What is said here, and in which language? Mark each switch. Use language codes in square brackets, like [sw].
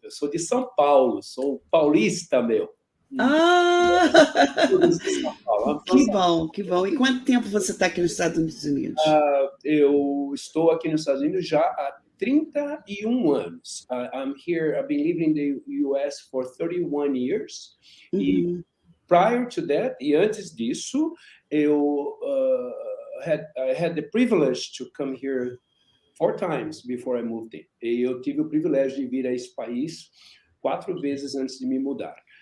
[pt] Eu sou de São Paulo, sou paulista, meu. Ah! São Paulo. Que bom. E quanto tempo você está aqui nos Estados Unidos? Eu estou aqui nos Estados Unidos já há 31 anos. [en] I'm here, I've been living in the US for 31 years. E prior to that, [pt] e antes disso, eu [en] I had the privilege to come here 4 times before I moved in. [pt] E eu tive o privilégio de vir a esse país 4 vezes antes de me mudar.